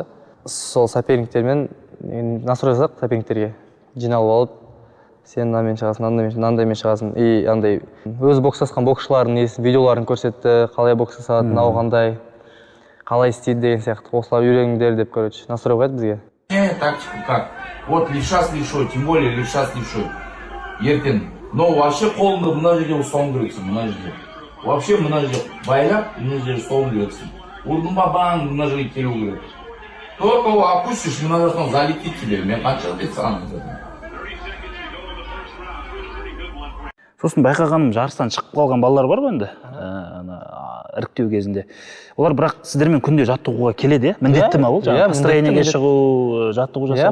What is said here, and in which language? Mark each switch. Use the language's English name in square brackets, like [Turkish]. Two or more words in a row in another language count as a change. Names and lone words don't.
[Kazakh] Сол соперниктермен настрой жасадық соперниктерге. Жиналып алып, сен мынамен шығасың, мынандаймен шығасың. И андай өз бокстасқан боксшылардың видеоларын көрсетті, қалай бокс жасады, мынау қандай, қалай істейді деген сияқты. Осылар үйреніңдер деп, короче, настрой қойды бізге. [Russian] Тактику как? Вот левша с левшой, тем более левша с левшой. [Kazakh] Ертең, [Russian] но вообще [Kazakh] қолыңды мына жерде ұстауың керексің, мына жерде. Вообще мына жерде байлап, мына жерде ұстауың керексің. Ұрдың ба баң, мына жерге келу керек. [Russian] Только его опустишь, [Kazakh] мына жақтан [Russian] залетит тебе. [Kazakh] Мен қанша рет саған айтамын. Сосын байқағаным, жарыстан шығып қалған балалар бар ғой енді, іріктеу кезінде. Олар бірақ сіздермен күнде жаттығуға келеді, міндетті ма ол? Построениеге шығу, жаттығу жасау?